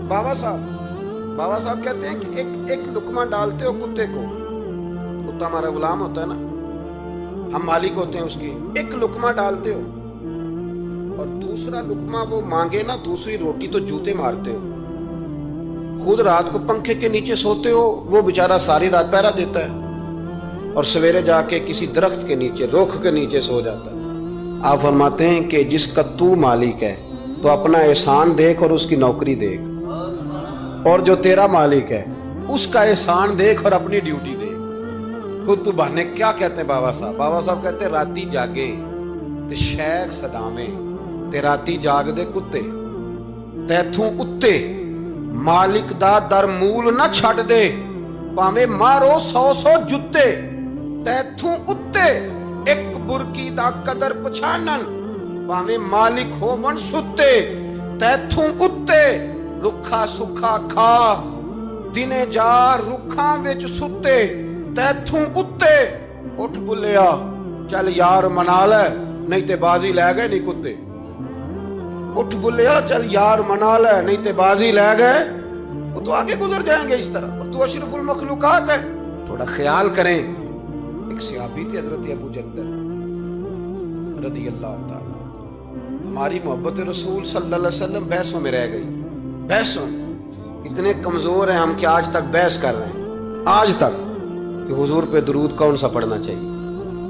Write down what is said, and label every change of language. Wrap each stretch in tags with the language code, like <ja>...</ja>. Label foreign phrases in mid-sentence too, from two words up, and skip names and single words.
<ur>بابا صاحب کہتے ہیں کہ ایک لقمہ ڈالتے ہو کتے کو، کتا ہمارا غلام ہوتا ہے نا، ہم مالک ہوتے ہیں اس کے، ایک لقمہ ڈالتے ہو اور دوسرا لقمہ وہ مانگے نا، دوسری روٹی تو جوتے مارتے ہو، خود رات کو پنکھے کے نیچے سوتے ہو، وہ بیچارہ ساری رات پہرا دیتا ہے اور سویرے جا کے کسی درخت کے نیچے، رخ کے نیچے سو جاتا ہے۔ آپ فرماتے ہیں کہ جس کا تو مالک ہے تو اپنا احسان دیکھ اور اس کی نوکری دیکھ، اور جو تیرا مالک ہے اس کا احسان دیکھ اور اپنی ڈیوٹی دیکھ۔ خود تو بہانے کیا کہتے ہیں بابا صاحب کہتے ہیں</ur> <pa>راتی جاگے تے شیخ صدامے، تے راتی جاگ دے کتے، تیتھوں اتے مالک دا در مول نہ چھڑ دے، پاویں مارو 100 جتے، تیتھوں اتے ایک برکی دا قدر پچھانن، پاویں مالک ہوون ستے، تیتھوں اتے رکھا سکھا کھا، دنے جا رکھاں وچ ستے، تیتھوں اتے اٹھ بلیا چل یار منا لے، نہیں تے بازی لے گئے نہیں کتے، اٹھ بلیا چل یار منا لے، نہیں تے بازی لے گئے،</pa> <ur>وہ تو آگے گزر جائیں گے اس طرح، اور تو اشرف المخلوقات ہے۔ تھوڑا خیال کریں، ایک صحابی تھے حضرت ابو جندل</ur> <ar>رضی اللہ تعالیٰ،</ar> <ur>ہماری محبت رسول</ur> <ar>صلی اللہ علیہ وسلم</ar> <ur>بحثوں میں رہ گئی، بحثوں اتنے کمزور ہیں ہم کہ آج تک بحث کر رہے ہیں، آج تک، کہ حضور پہ درود کون سا پڑھنا چاہیے۔</ur>